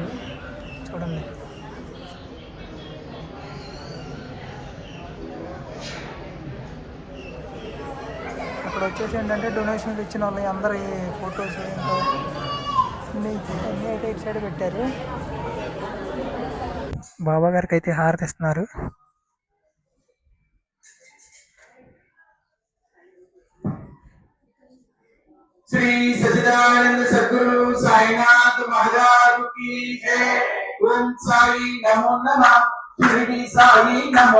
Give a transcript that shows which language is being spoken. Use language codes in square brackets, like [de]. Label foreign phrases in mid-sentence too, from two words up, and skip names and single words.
[te] చూడండి, అక్కడ వచ్చేసి ఏంటంటే డొనేషన్లు ఇచ్చిన వాళ్ళు అందరి ఫొటోస్ అన్నీ అయితే ఇటు సైడ్ పెట్టారు. బాబా గారికి అయితే హారతి ఇస్తున్నారు. [hi] श्री सच्चिदानंद सद्गुरु साईनाथ महाराज की जय। [sa] ओम साई नमो नमः, शिरडी साई नमो